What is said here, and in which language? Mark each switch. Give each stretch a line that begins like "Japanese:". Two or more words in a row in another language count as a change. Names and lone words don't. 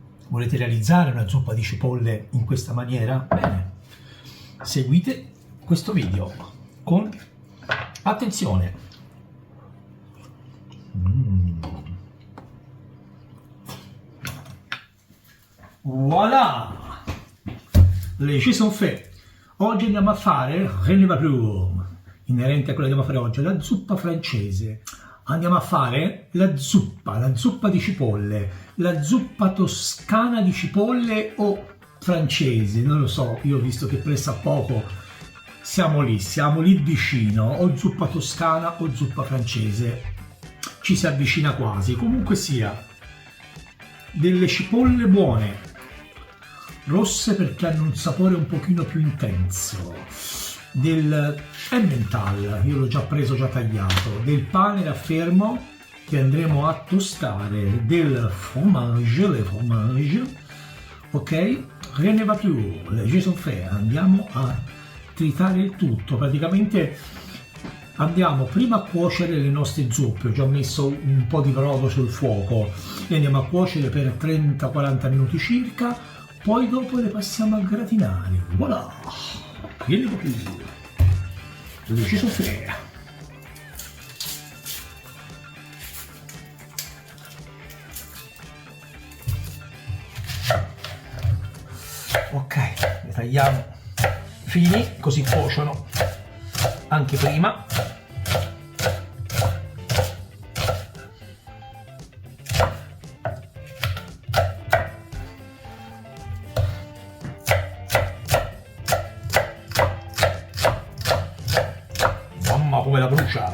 Italian: Volete realizzare una zuppa di cipolle in questa maniera? Bene, seguite questo video con attenzione. Voilà! Le ci sono fatte. Oggi andiamo a fare
French: rien ne va plus,
Italian: inerente a quello che andiamo a fare oggi, la zuppa francese. Andiamo a fare la zuppa di cipolle, la zuppa toscana di cipolle o francese, non lo so, io ho visto che presso a poco siamo lì vicino, o zuppa toscana o zuppa francese, ci si avvicina quasi. Comunque sia, delle cipolle buone, rosse perché hanno un sapore un pochino più intenso, del Emmental, io l'ho già preso, già tagliato, del pane raffermo che andremo a tostare, del fromage, ok?
French: Rien ne va plus, le je sont fait.
Italian: Andiamo a tritare il tutto, praticamente andiamo prima a cuocere le nostre zuppe. Ho già messo un po' di brodo sul fuoco, le andiamo a cuocere per 30-40 minuti circa, poi dopo le passiamo a gratinare. Voilà!
French: Rien ne va plus, le je sont fait.
Italian: Ok, le tagliamo fini così cuociono anche prima. Mamma come la brucia!